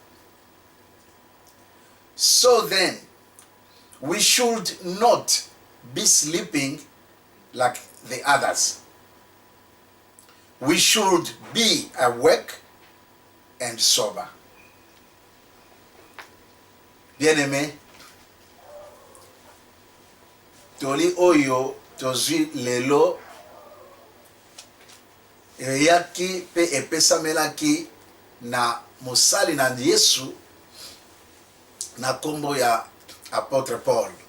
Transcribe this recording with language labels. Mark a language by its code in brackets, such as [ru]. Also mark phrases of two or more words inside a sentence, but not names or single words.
[en] So then we should not be sleeping like the others. We should be awake and sober. [ln] Bien-aimé, toli oyo tozwi lelo eyaki pe epesamelaki na mosali na Yesu na kombo ya apôtre Paul.